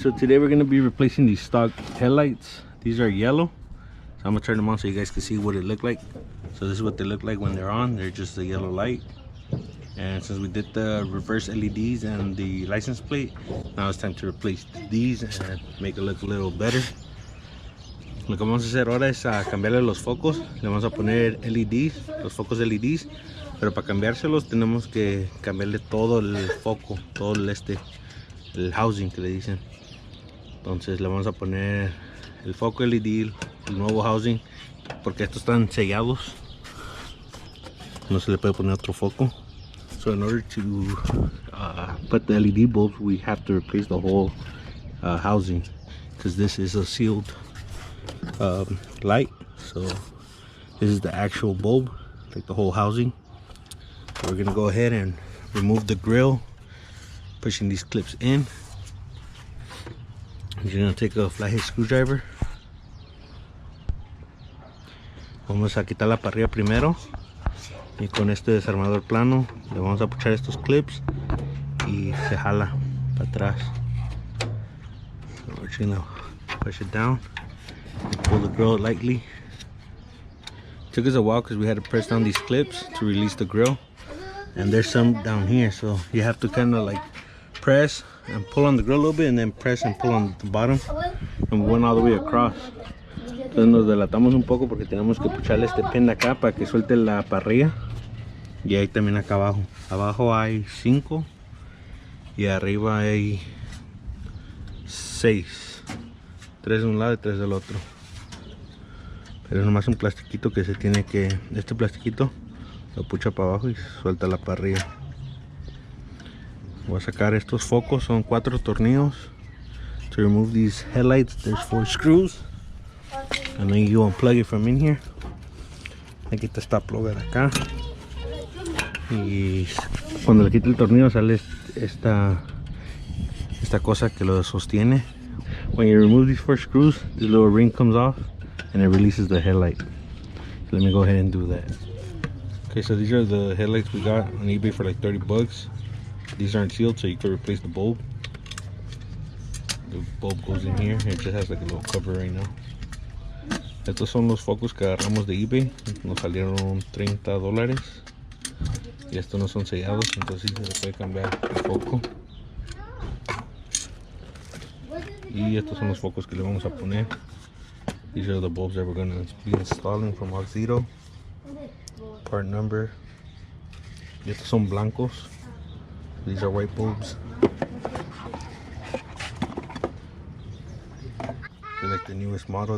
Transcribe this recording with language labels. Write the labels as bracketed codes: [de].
[en] So today we're going to be replacing these stock headlights. These are yellow, so I'm going to turn them on so you guys can see what it look like. So this is what they look like when they're on. They're just a yellow light. And since we did the reverse LEDs and the license plate, now it's time to replace these and make it look a little better. [es] Lo que vamos a hacer ahora es cambiarle los focos. Le vamos a poner LEDs, los focos LEDs, pero para cambiárselos tenemos que cambiarle todo el foco, todo el housing que le dicen. Entonces le vamos a poner el foco LED, el nuevo housing, porque estos están sellados, no se le puede poner otro foco. [en] So in order to put the LED bulbs, we have to replace the whole housing, because this is a sealed light. So this is the actual bulb, like the whole housing. So we're gonna go ahead and remove the grill, pushing these clips in. You're gonna take a flathead screwdriver. [es] Vamos a quitar la parrilla primero, y con este desarmador plano le vamos a puchar estos clips y se jala para atrás. [en] So we're just gonna push it down and pull the grill lightly. It took us a while because we had to press down these clips to release the grill, and there's some down here, so you have to kind of like press and pull on the grill a little bit, and then press and pull on the bottom, and we went all the way across. [es] Entonces nos delatamos un poco porque tenemos que pucharle este pin de acá para que suelte la parrilla, y ahí también acá abajo. Abajo hay 5 y arriba hay 6, 3 de un lado y 3 del otro. Pero es nomás un plastiquito que se tiene que, este plastiquito lo pucha para abajo y suelta la parrilla. Voy a sacar estos focos, son 4 tornillos. [en] To remove these headlights, there's 4 screws, and then you unplug it from in here. [es] Aquí está esta plug de acá, y cuando le quite el tornillo sale esta cosa que lo sostiene. [en] When you remove these 4 screws, this little ring comes off and it releases the headlight. So let me go ahead and do that. Okay, so these are the headlights we got on eBay for like 30 bucks. These aren't sealed, so you can replace the bulb. The bulb goes in here. It just has like a little cover right now. [es] Estos son los focos que agarramos de eBay. Nos salieron $30. Y estos no son sellados, entonces se le puede cambiar el foco. Y estos son los focos que le vamos a poner. [en] These are the bulbs that we're going to be installing from Auxito. Part number. Y estos son blancos. These are white bulbs. They're like the newest model.